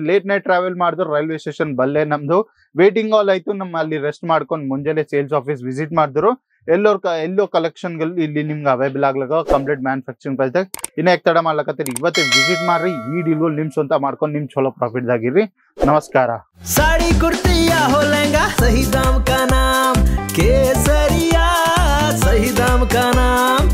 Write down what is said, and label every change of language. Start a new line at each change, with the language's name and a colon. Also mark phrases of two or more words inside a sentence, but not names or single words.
English: late night travel
Kannada: ಮಾಡಿದ್ರು
English: railway station
Kannada: ಬಲ್ಲೇ ನಮ್ದು
English: waiting hall
Kannada: ಆಯ್ತು. ನಮ್ಮ ಅಲ್ಲಿ ರೆಸ್ಟ್ ಮಾಡ್ಕೊಂಡು ಮುಂಜಾನೆ
English: sales office visit
Kannada: ಮಾಡಿದ್ರು ಎಲ್ಲೋ ಕಲೆಕ್ಷನ್ಗಳು ಇಲ್ಲಿ ನಿಮ್ಗೆ ಅವೈಲೇಬಲ್ ಆಗ್ಲಕ
English: complete manufacturing price
Kannada: ದಾಗ. ಇನ್ನ ಯಾಕೆ ತಡ ಮಾಡ್ಲಕತ್ತೀರಿ ಇವತ್ತೇ ವಿಸಿಟ್ ಮಾಡ್ರಿ. ಈ ಡೀಲ್ಗಳು ನಿಮ್ ಸ್ವಂತ ಮಾಡ್ಕೊಂಡು ನಿಮ್ ಚಲೋ ಪ್ರಾಫಿಟ್ ದಾಗಿರ್ರಿ. ನಮಸ್ಕಾರ.
Hindi: साड़ी कुर्ती या हो लहंगा सही दाम का नाम केसरिया, सही दाम का नाम।